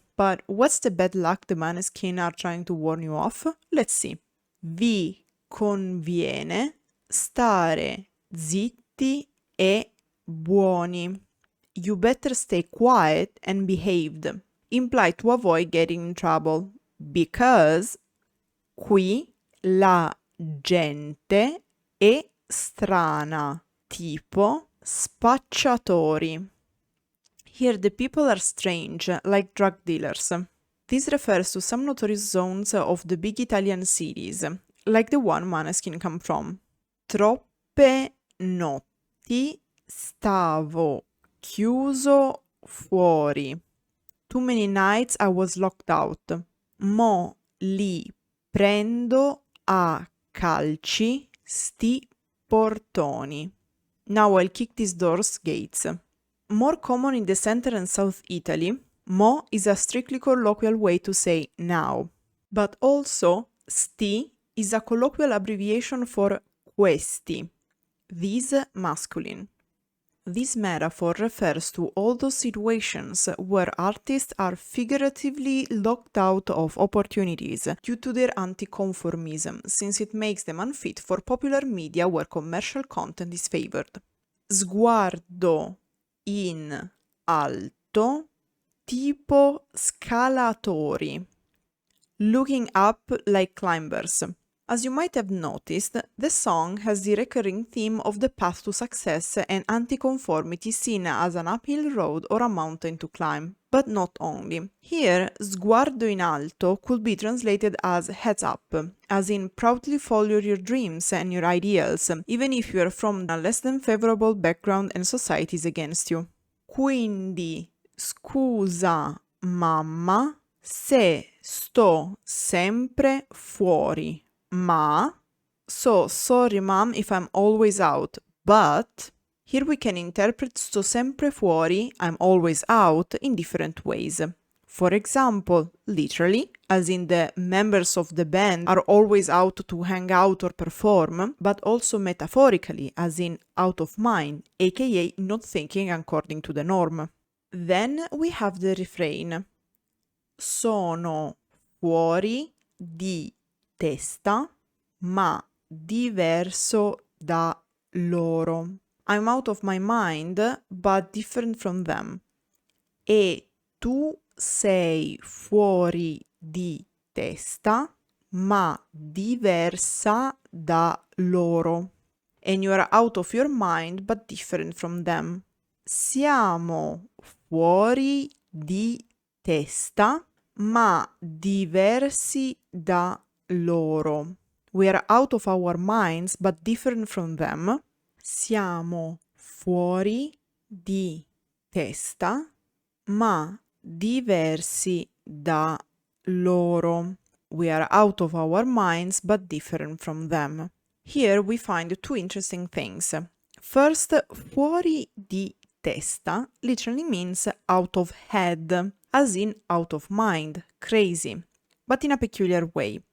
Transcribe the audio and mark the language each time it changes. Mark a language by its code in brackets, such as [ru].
[en] But what's the bad luck the Måneskin are trying to warn you off? Let's see. [it] Vi conviene stare zitti e buoni. [en] You better stay quiet and behaved. Imply to avoid getting in trouble. [it] Because qui la gente è strana, tipo spacciatori. [en] Here the people are strange, like drug dealers. This refers to some notorious zones of the big Italian cities, like the one Måneskin come from. [it] troppe notti stavo chiuso fuori. [en] Too many nights I was locked out. [it] Mo li prendo a calci sti portoni. [en] Now I'll kick these doors gates. More common in the center and south Italy, mo is a strictly colloquial way to say now. But also, sti is a colloquial abbreviation for questi, these masculine. This metaphor refers to all those situations where artists are figuratively locked out of opportunities due to their anti-conformism, since it makes them unfit for popular media where commercial content is favored. [it] Sguardo in alto, tipo scalatori. [en] Looking up like climbers. As you might have noticed, the song has the recurring theme of the path to success and anti-conformity seen as an uphill road or a mountain to climb. But not only. Here, [it] sguardo in alto [en] could be translated as heads up, as in proudly follow your dreams and your ideals, even if you are from a less than favorable background and society is against you. [it] Quindi, scusa mamma se sto sempre fuori. [en] Ma, so sorry mom if I'm always out, but here we can interpret [it] sto sempre fuori, [en] I'm always out, in different ways. For example, literally, as in the members of the band are always out to hang out or perform, but also metaphorically, as in out of mind, aka not thinking according to the norm. Then we have the refrain. [it] Sono fuori di testa, ma diverso da loro. [en] I'm out of my mind, but different from them. [it] E tu sei fuori di testa, ma diversa da loro. [en] And you are out of your mind, but different from them. [it] Siamo fuori di testa, ma diversi da loro. [en] We are out of our minds, but different from them. [it] Siamo fuori di testa, ma diversi da loro. [en] We are out of our minds, but different from them. Here we find two interesting things. First, [it] fuori di testa [en] literally means out of head, as in out of mind, crazy, but in a peculiar way.